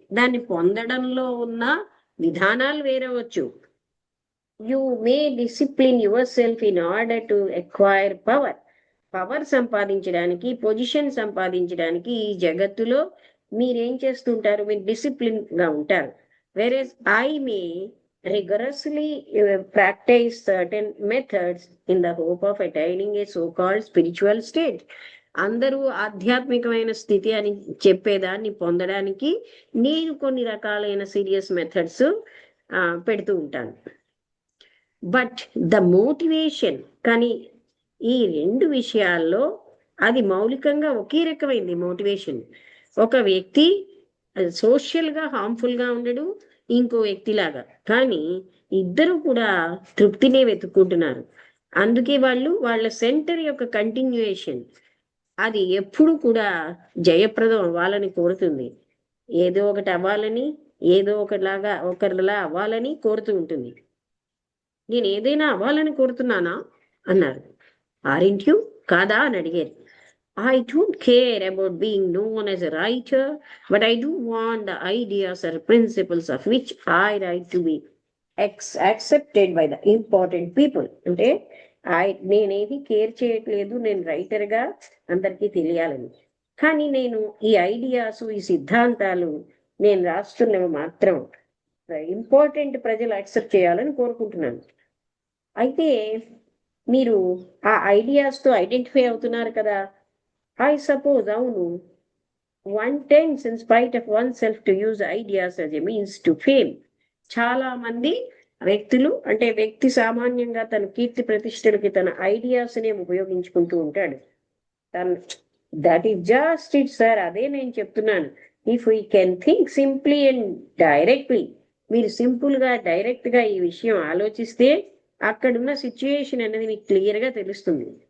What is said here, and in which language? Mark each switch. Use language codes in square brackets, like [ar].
[te] దాన్ని పొందడంలో ఉన్న విధానాలు వేరవచ్చు. [en] you may discipline yourself in order to acquire power [te] సంపాదించడానికి, పొజిషన్ సంపాదించడానికి ఈ జగత్తులో మీరేం చేస్తుంటారు? మీరు డిసిప్లిన్ గా ఉంటారు. [en] whereas I may rigorously practice certain methods in the hope of attaining a so-called spiritual state. [te] అందరూ ఆధ్యాత్మికమైన స్థితి అని చెప్పేదాన్ని పొందడానికి నేను కొన్ని రకాలైన సీరియస్ మెథడ్స్ పెడుతూ ఉంటాను. [en] but the motivation, [te] కానీ ఈ రెండు విషయాల్లో అది మౌలికంగా ఒకే రకమైంది మోటివేషన్. ఒక వ్యక్తి సోషల్ గా హార్మ్ఫుల్ గా ఉండడు, ఇంకో వ్యక్తిలాగా. కానీ ఇద్దరు కూడా తృప్తినే వెతుక్కుంటున్నారు. అందుకే వాళ్ళు వాళ్ళ సెంటర్ యొక్క కంటిన్యూయేషన్ అది ఎప్పుడు కూడా జయప్రదం అవ్వాలని కోరుతుంది. ఏదో ఒకటి అవ్వాలని, ఏదో ఒకలాగా ఒకరిలా అవ్వాలని కోరుతూ ఉంటుంది. నేను ఏదైనా అవ్వాలని కోరుతున్నానా అన్నారు. [en] aren't you [te] కాదా అని అడిగారు. [en] I don't care about being known as a writer, but I do want the ideas or principles of which I write to be accepted by the important people. [te] అంటే నేనేది కేర్ చేయట్లేదు, నేను రైటర్గా అందరికీ తెలియాలని. కానీ నేను ఈ ఐడియాస్, ఈ సిద్ధాంతాలు నేను రాస్తున్నవి మాత్రం ఇంపార్టెంట్ ప్రజలు యాక్సెప్ట్ చేయాలని కోరుకుంటున్నాను. అయితే మీరు ఆ ఐడియాస్తో ఐడెంటిఫై అవుతున్నారు కదా. [en] I suppose [te] అవును, [en] one tends in spite of oneself to use ideas as a means to fame. [te] చాలా మంది వ్యక్తులు అంటే వ్యక్తి సామాన్యంగా తన కీర్తి ప్రతిష్టలకి తన ఐడియాస్ నే ఉపయోగించుకుంటూ ఉంటాడు. [en] That is just it sir. [te] అదే నేను చెప్తున్నాను. [en] if we can think simply and directly, [te] మీరు సింపుల్ గా డైరెక్ట్ గా ఈ విషయం ఆలోచిస్తే అక్కడున్న సిచ్యుయేషన్ అనేది మీకు క్లియర్ గా తెలుస్తుంది.